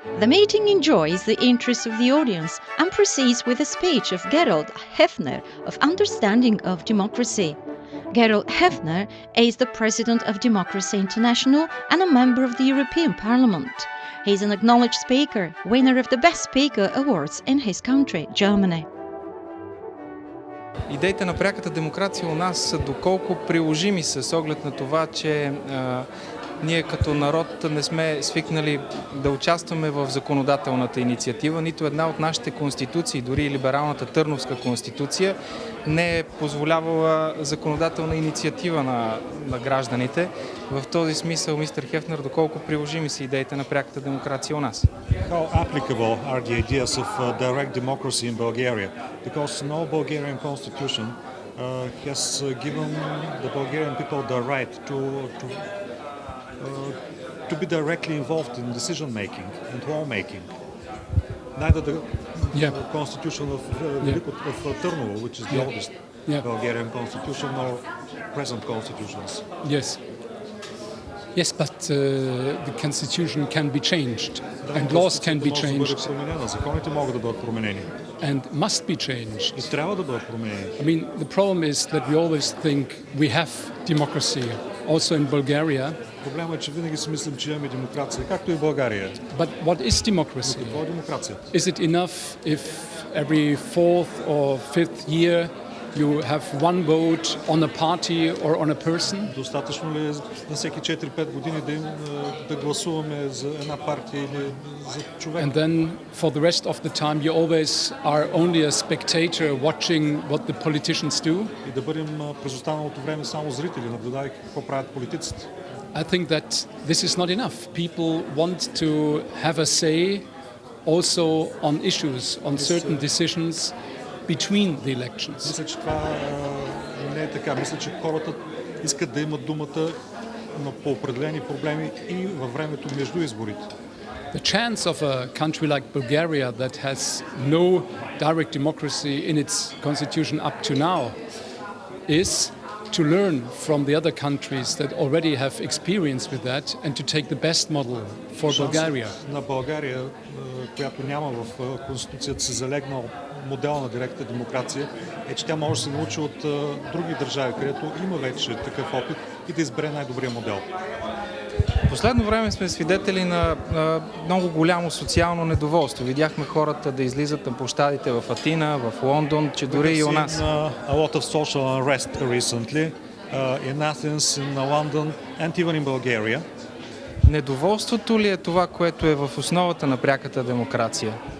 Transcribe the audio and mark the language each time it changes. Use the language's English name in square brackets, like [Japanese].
[English] The meeting enjoys the interest of the audience and proceeds with a speech of Gerald Hefner of Understanding of Democracy. Gerald Hefner is the president of Democracy International and a member of the European Parliament. He is an acknowledged speaker, winner of the Best Speaker Awards in his country, Germany. [Bulgarian] Идеите на пряката демокрация у нас са доколко приложими с оглед на това, че Ние като народ не сме свикнали да участваме в законодателната инициатива. Нито една от нашите конституции, дори и либералната Търновска конституция, не е позволявала законодателна инициатива на гражданите. В този смисъл, мистер Хефнер, доколко приложими са идеите на пряката демокрация у нас? [English] How applicable are the ideas of direct democracy in Bulgaria? Because no Bulgarian constitution has given the Bulgarian people the right to be directly involved in decision making and law making. Neither the constitution of Turnovo, which is the oldest Bulgarian constitution, nor present constitutions. Yes, but the constitution can be changed and laws can be changed [Bulgarian] Законите могат да бъдат променени. [English] and must be changed. [Bulgarian] И трябва да бъдат променени. [English] I mean, the problem is that we always think we have democracy, also in Bulgaria. [Bulgarian] Проблемът е, че винаги си мислим, че имаме демокрация, както и в България. [English] But what is democracy? [Bulgarian] Какво е демокрация? [English] Is it enough if every fourth or fifth year you have one vote on a party or on a person? [Bulgarian] Достатъчно ли е на всеки 4-5 години да гласуваме за една партия или за човек? [English] And then for the rest of the time you always are only a spectator watching what the politicians do? [Bulgarian] И да бъдем през останалото време само зрители, наблюдавайки какво правят политиците. [English] I think that this is not enough. People want to have a say also on issues, on certain decisions between the elections. [Bulgarian] Мисля, че това не е така. Мисля, че хората искат да имат думата по определени проблеми и във времето между изборите. [English] The chance of a country like Bulgaria that has no direct democracy in its constitution up to now is to learn from the other countries that already have experience with that and to take the best model for Bulgaria. [Bulgarian] На България, която няма в Конституцията си залегнал модел на директна демокрация, е, че тя може да се научи от други държави, където има вече такъв опит и да избере най-добрия модел. В последно време сме свидетели на много голямо социално недоволство. Видяхме хората да излизат на площадите в Атина, в Лондон, че дори и у нас. [English] A lot of social unrest recently in Athens, in London and even in Bulgaria. [Bulgarian] Недоволството ли е това, което е в основата на пряката демокрация?